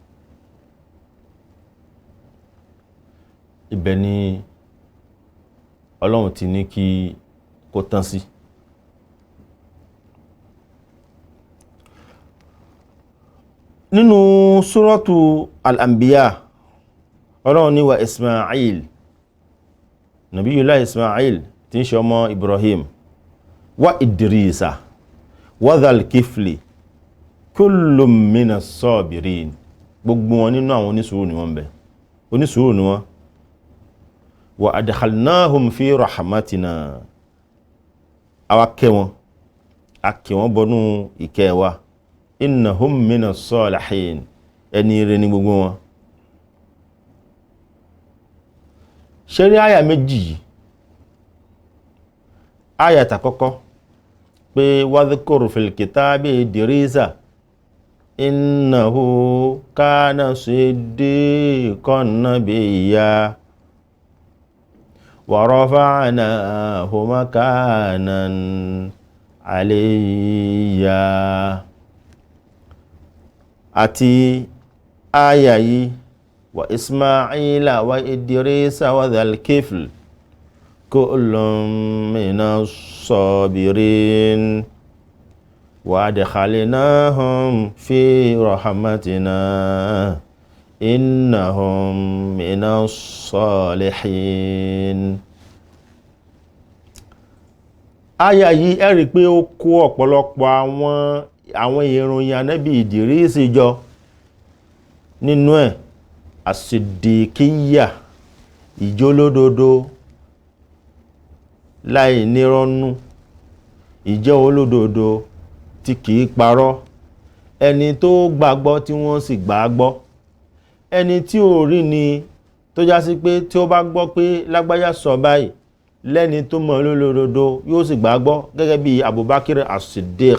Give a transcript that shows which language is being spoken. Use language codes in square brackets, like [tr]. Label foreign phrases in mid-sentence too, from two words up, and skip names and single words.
[yo] Ibẹ̀ ni Ọlọ́run ti ní kí kó tán sí. Nínú suratu al-Anbiya Ọlọ́run ní [ar] وإسماعيل نبي الله إسماعيل [yo] tí ń ṣe ọmọ Ibrahim [ar] وإدريس وذا الكفل كل من الصابرين, [yo] gbogbo wọn nínú àwọn onísùúrù ni wọ́n bẹ, onísùúrù ni wọ́n. [ar] وأدخلناهم في رحمتنا, [yo] àwa kẹ́ wọn, a kẹ́ wọn bọnú ìkẹ́ wa. [ar] إنهم من الصالحين, [yo] ẹni rere ni gbogbo wọn. ṣe rí àyà méjì yìí, àyà tàkọ́kọ́ pé [ar] واذكر في الكتاب إدريس إنه كان صديقا نبيا ورفعناه مكانا عليا. [yo] Àti àyà yìí [ar] وإسماعيل وإدريس وذا الكفل كل من الصابرين وأدخلناهم في رحمتنا إنهم من الصالحين. [yo] Àyà yìí ẹ rí pé ó kó ọ̀pọ̀lọpọ̀ àwọn ìròyìn Ànábì Ìdírísì jọ. Nínú ẹ̀ as-siddiqiyya, ìjólódodo láì nírọ́nú, ìjẹ́ olódodo tí kìí parọ́, ẹni tó gbàgbọ́ tí wọ́n sì gbàgbọ́, ẹni tí ò rí ni tó já sí pé tí ó bá gbọ́ pé lágbájá sọ báyìí lẹ́ni tó mọ̀ olódodo yóò sì gbàgbọ́, gẹ́gẹ́ bí Abubakar as-Siddiq.